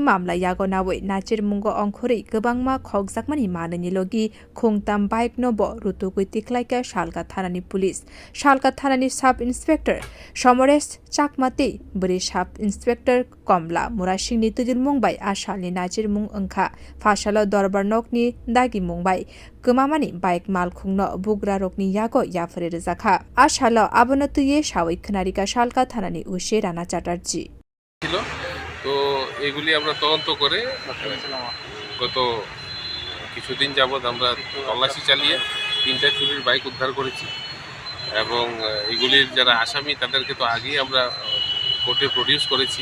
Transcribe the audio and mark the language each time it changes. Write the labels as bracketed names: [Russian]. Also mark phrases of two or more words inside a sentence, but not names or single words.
[Kok Borok] मामला यागो नावै नाचिर मुंगो अंखुरै गोबांमा खगजाकमानि माननि लगी खुंथाम बाइक नब रुतुगुइ तिखलाइखा सालका थानानि पुलिस सालका थानानि [English] sub inspector [Kok Borok] समरेश चाकमाते बरि [English] sub inspector [Kok Borok] कमला मुरासिंनि तुजिल मुंबाय आसालनि नाचिर मुं अंखा फासालो दरबार नकनि दागि मुंबाय गोमामानि बाइक माल खुंनो बुग्रा रकनि यागो याफरे रजाखा आसालो आबनो तुये सावै खनारिका सालका थानानि उशे राना চ্যাটার্জি [Bangla] ছিল। তো এগুলি আমরা তদন্ত করে গত কিছুদিন যাবৎ আমরা তল্লাশি চালিয়ে 3টা চুরির বাইক উদ্ধার করেছি এবং এগুলির যারা আসামি তাদেরকে তো আগেই আমরা কোর্টে প্রডিউস করেছি।